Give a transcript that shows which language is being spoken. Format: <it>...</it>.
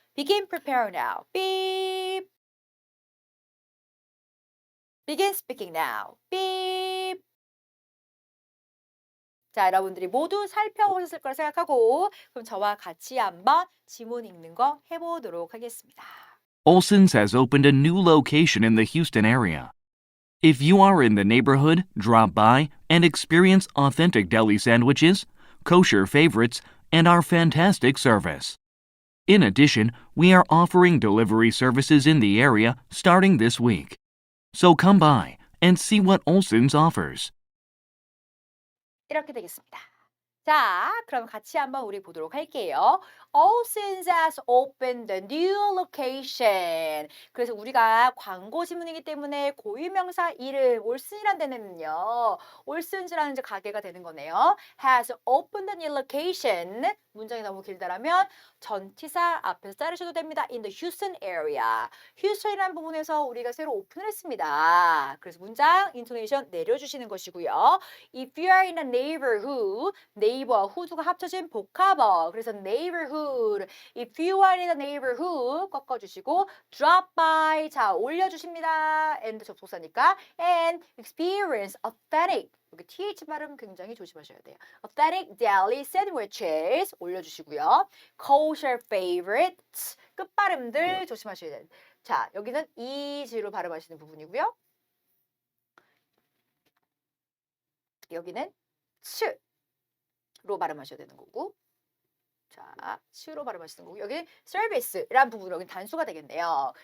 <en>Begin, prepare now. Beep. Begin speaking now. Beep.</en> <ko>자, 여러분들이 모두 살펴보셨을 거라 생각하고 그럼 저와 같이 한번 지문 읽는 거 해보도록 하겠습니다.</ko> <en>Olson's has opened a new location in the Houston area. If you are in the neighborhood, drop by and experience authentic deli sandwiches, kosher favorites, and our fantastic service. In addition, we are offering delivery services in the area starting this week. So come by and see what Olson's offers.</en> <ko>이렇게 되겠습니다. 자, 그럼 같이 한번 우리 보도록 할게요.</ko> <en>Olson's has opened a new location.</en> <ko>그래서 우리가 광고 지문이기 때문에 고유명사 이름 올슨이라는 데는요. 올슨즈라는 이제 가게가 되는 거네요.</ko> <en>has opened a new location.</en> <ko>문장이 너무 길다라면 전치사 앞에서 자르셔도 됩니다.</ko> <en>In the Houston area.</en> <ko>휴스턴이라는 부분에서 우리가 새로 오픈을 했습니다. 그래서 문장 인토네이션 내려주시는 것이고요.</ko> <en>If you are in a neighborhood,</en> <ko>네이버, 후두가 합쳐진 복합어. 그래서</ko> <en>neighborhood. If you are in a neighborhood</en> <ko>꺾어주시고</ko> <en>drop by.</en> <ko>자, 올려주십니다.</ko> <en>and</en> <ko>접속사니까</ko> <en>and experience authentic.</en> <ko>여기 th 발음 굉장히 조심하셔야 돼요.</ko> <en>authentic deli sandwiches</en> <ko>올려주시고요.</ko> <en>kosher favorites</en> <ko>끝발음들 조심하셔야 돼요. 자, 여기는 is로 발음하시는 부분이고요. 여기는 츠로 발음하셔야 되는 거고. 자, 츠로 발음하시는 거고. 여기는 service라는 부분, 여기는 단수가 되겠네요.</ko>